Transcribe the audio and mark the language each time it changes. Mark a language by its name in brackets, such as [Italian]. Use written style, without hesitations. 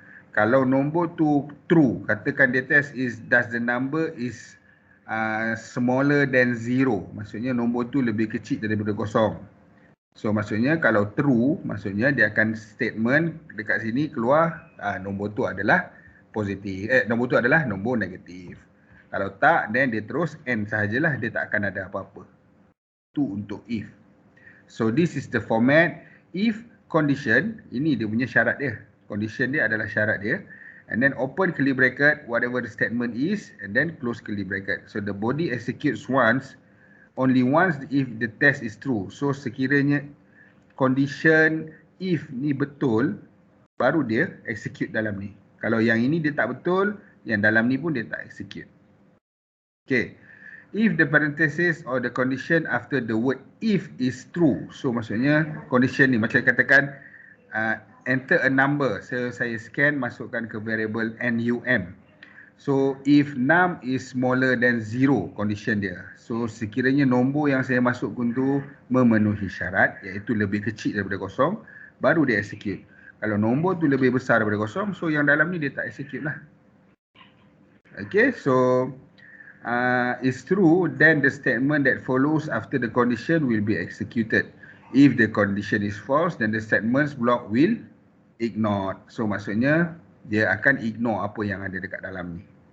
[Malay] Kalau nombor tu true, katakan dia [English] test is does the number is smaller than 0. [Malay] Maksudnya nombor tu lebih kecil daripada kosong. So maksudnya kalau true, maksudnya dia akan statement dekat sini keluar nombor tu adalah positif. Nombor tu adalah nombor negatif. Kalau tak, then dia terus end sahajalah, dia tak akan ada apa-apa. Tu untuk if. [English] So this is the format. If condition, [Malay] ini dia punya syarat dia. Condition dia adalah syarat dia. [English] And then open curly bracket, whatever the statement is, and then close curly bracket. So the body executes once, only once if the test is true. [Malay] So sekiranya condition if ni betul, baru dia execute dalam ni. Kalau yang ini dia tak betul, yang dalam ni pun dia tak execute. Okay. [English] If the parenthesis or the condition after the word if is true. [Malay] So maksudnya condition ni macam katakan [English] enter a number. [Malay] So saya scan, masukkan ke variable num. [English] So if num is smaller than 0, condition dia. [Malay] So sekiranya nombor yang saya masukkan tu memenuhi syarat, iaitu lebih kecil daripada kosong, baru dia execute. Kalau nombor tu lebih besar daripada kosong, so yang dalam ni dia tak execute lah. [English] Okay, so it's true, then the statement that follows after the condition will be executed. If the condition is false, then the statements block will ignore. [Malay] So maksudnya dia akan ignore apa yang ada dekat dalam ni.